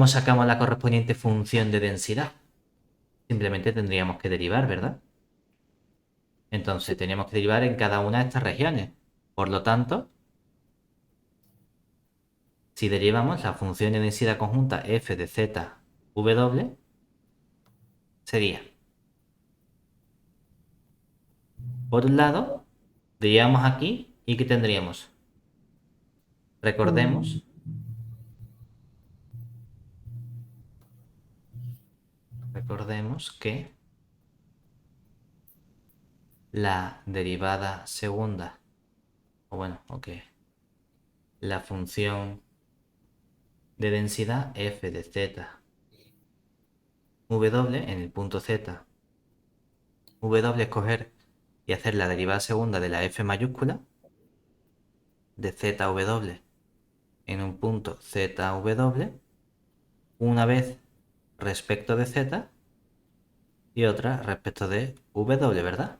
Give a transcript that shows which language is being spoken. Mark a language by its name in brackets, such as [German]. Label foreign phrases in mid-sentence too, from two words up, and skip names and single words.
[Spanish] ¿Cómo sacamos la correspondiente función de densidad? Simplemente tendríamos que derivar, ¿verdad? Entonces, Sí. tenemos que derivar en cada una de estas regiones. Por lo tanto, si derivamos la función de densidad conjunta f de z w, sería, por un lado, derivamos aquí y ¿qué tendríamos? Mm, Recordemos, recordemos que la derivada segunda, o bueno, ok, la función de densidad f de z w en el punto z, w escoger y hacer la derivada segunda de la f mayúscula de zw en un punto zw, una vez respecto de z y otra respecto de w, ¿verdad?